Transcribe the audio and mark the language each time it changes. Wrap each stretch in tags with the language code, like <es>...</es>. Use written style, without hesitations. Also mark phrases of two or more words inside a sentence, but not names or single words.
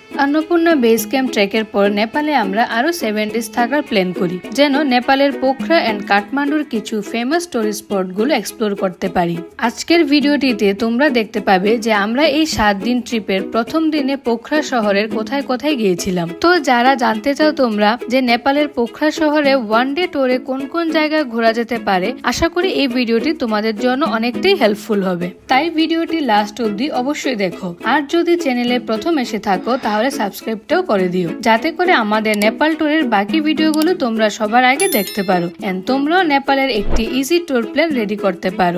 <bn>অন্নপূর্ণা বেস ক্যাম্প ট্রেকের পর নেপালে আমরা আরো 7 ডেজ থাকার প্ল্যান করি যেন নেপালের পোখরা এন্ড কাঠমান্ডুর কিছু</bn> <en>famous tourist spot</en> <bn>গুলো এক্সপ্লোর করতে পারি। আজকের ভিডিওটিতে তোমরা দেখতে পাবে যে আমরা এই 7 দিন ট্রিপের প্রথম দিনে পোখরা শহরের কোথায় কোথায় গিয়েছিলাম। তো যারা জানতে চাও তোমরা যে নেপালের পোখরা শহরে</bn> <en>one day</en> <bn>ট্যুরে কোন কোন জায়গা ঘোরা যেতে পারে, আশা করি এই ভিডিওটি তোমাদের জন্য অনেকটাই হেল্পফুল হবে। তাই ভিডিওটি লাস্ট অবধি অবশ্যই দেখো। আর যদি চ্যানেলে প্রথম এসে থাকো তাহলে সাবস্ক্রাইবটাও করে দিও, যাতে করে আমাদের নেপাল ট্যুরের বাকি ভিডিওগুলো তোমরা সবার আগে দেখতে পারো এন্ড তোমরাও নেপালের একটি</bn> <en>easy tour plan ready</en> <bn>করতে পারো।</bn>